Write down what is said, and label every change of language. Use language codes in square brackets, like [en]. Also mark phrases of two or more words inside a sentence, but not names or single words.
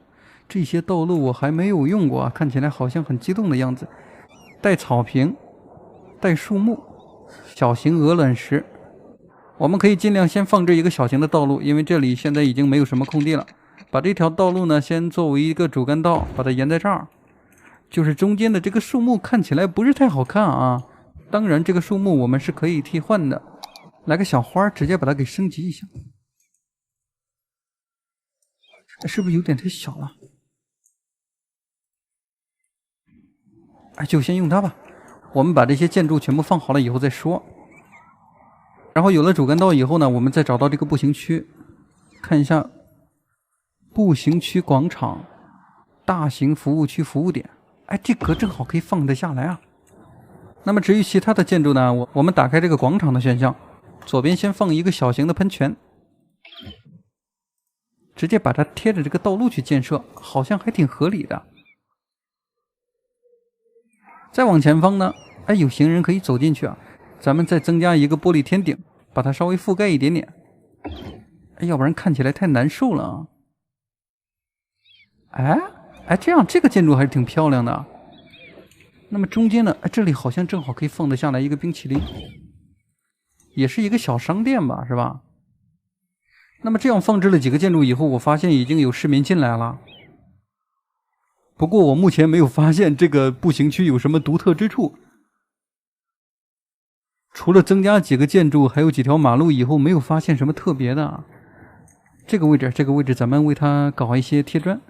[zh] 這些道路我還沒有用過啊，看起來好像很激動的樣子。帶草坪，帶樹木，小型鵝卵石。我們可以盡量先放置一個小型的道路，因為這裡現在已經沒有什麼空地了。把這條道路呢，先作為一個主幹道，把它沿在這兒。就是中間的這個樹木看起來不是太好看啊。當然，這個樹木我們是可以替換的。來個小花，直接把它給升級一下。是不是有點太小了？就先用它吧。我們把這些建築全部放好了以後再說。然後有了主幹道以後呢，我們再找到這個步行區，看一下步行區廣場、大型服務區服務點。這個正好可以放得下來啊。那麼至於其他的建築呢，我們打開這個廣場的選項，左邊先放一個小型的噴泉，直接把它貼着這個道路去建設，好像還挺合理的。再往前方呢，有行人可以走進去啊。咱們再增加一個玻璃天頂，把它稍微覆蓋一點點。要不然看起來太難受了啊。哎哎，这樣這個建築還是挺漂亮的。那麼中間呢？哎，這裡好像正好可以放得下來一個冰淇淋，也是一個小商店吧，是吧？那麼這樣放置了幾個建築以後，我發現已經有市民進來了。不過我目前沒有發現這個步行區有什麼獨特之處，除了增加幾個建築，還有幾條馬路以後，沒有發現什麼特別的。這個位置，咱們為它搞一些貼磚。